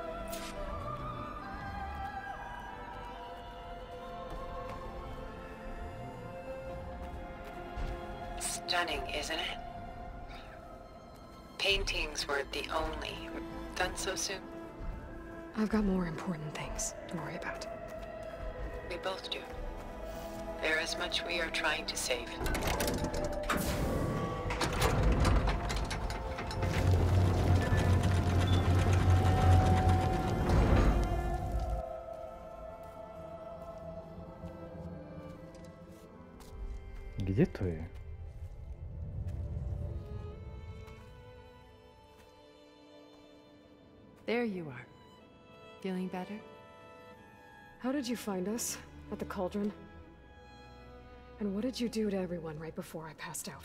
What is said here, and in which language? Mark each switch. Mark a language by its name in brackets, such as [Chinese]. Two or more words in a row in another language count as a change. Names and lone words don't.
[English] Stunning, isn't it? Paintings weren't the only. Done so soon? I've got more important things to worry about. We both do. There is much we are trying to save. [Slovak] Kde to je? [English] There you are. Feeling better? How did you find us? At the cauldron? And what did you do to everyone right before I passed out?